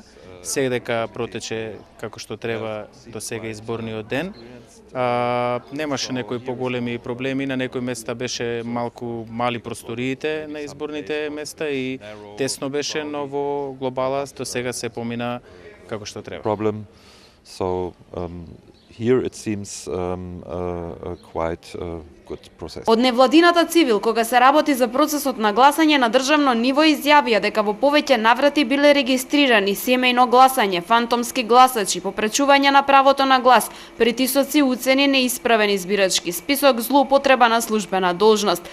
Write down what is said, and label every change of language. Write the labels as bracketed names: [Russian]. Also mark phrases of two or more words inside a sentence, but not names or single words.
[Macedonian] Сега дека протече како што треба до сега изборниот ден. Немаше некои поголеми проблеми, на некои места беше малку мали просториите на изборните места и тесно беше, но во глобала до сега се помина како што треба. [English] Here it seems quite good process. [Macedonian] Од невладината Цивил, кога се работи за процесот на гласање на државно ниво, изјавија дека во повеќе наврати биле регистрирани семејно гласање, фантомски гласачи, попречување на правото на глас, притисоци, уцени, неисправен избирачки список, злоупотреба на службена должност.